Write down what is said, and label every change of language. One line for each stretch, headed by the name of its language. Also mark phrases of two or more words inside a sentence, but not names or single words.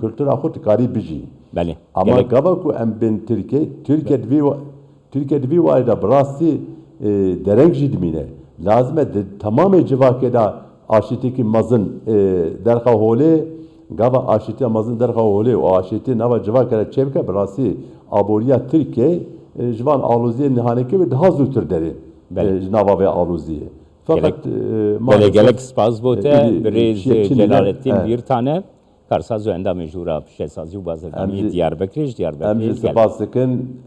Kurdish: kültûra xwe dikarî bijî ama gava ku em bên Tirkiye divî wayê da bi rastî dereng jî dimîne lazim e di temamê civakê da aşîtîkî mezin derxa holê gava aşîtiya mezin derxa holê û aşîtî nava civakê re çêbike bi rastî aboriya Tirkiye ji van aloziyê nihanekê wê daha zûtir derê ji nava vê aloziyê fakat gelek spas bo te birêz Celalettin bir tane karsaz û endamê jûra piştesazî û bazirganiyê Diyarbekirê ji Diyarbekirê em jî spas dikin